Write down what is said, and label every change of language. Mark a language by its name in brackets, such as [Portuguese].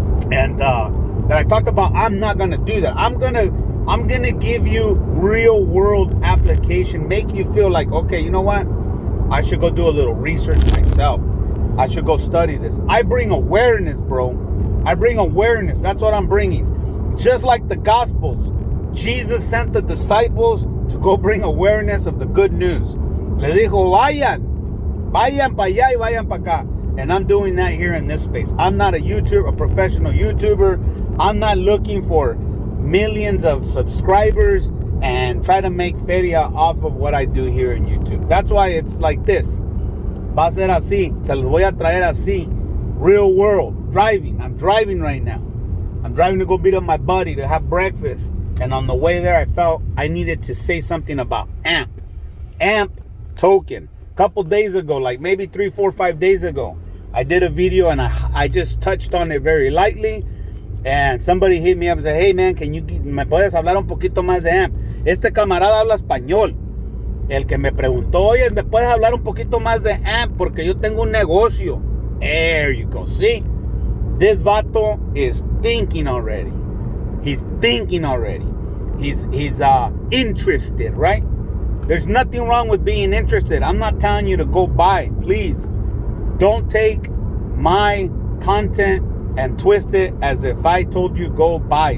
[English] And that I talked about, I'm not gonna do that. I'm gonna give you real world application, make you feel like, okay, you know what? I should go do a little research myself. I should go study this. I bring awareness, bro. I bring awareness. That's what I'm bringing. Just like the Gospels, Jesus sent the disciples to go bring awareness of the good news. [Spanish] Le dijo, vayan para allá y vayan para acá. [English] And I'm doing that here in this space. I'm not a professional YouTuber. I'm not looking for millions of subscribers and try to make feria off of what I do here in YouTube. That's why it's like this. [Spanish] Va a ser así. Se los voy a traer así. [English] Real world. Driving. I'm driving right now. I'm driving to go meet up my buddy to have breakfast. And on the way there, I felt I needed to say something about AMP. AMP token. A couple days ago, like maybe 3, 4, 5 days ago, I did a video and I just touched on it very lightly. And somebody hit me up and said, hey man, [Spanish] me puedes hablar un poquito más de AMP? Este camarada habla español. El que me preguntó, oye, ¿me puedes hablar un poquito más de AMP? Porque yo tengo un negocio. [English] There you go. See? This vato is thinking already. He's thinking already. He's interested, right? There's nothing wrong with being interested. I'm not telling you to go buy. Please, don't take my content and twist it as if I told you go buy.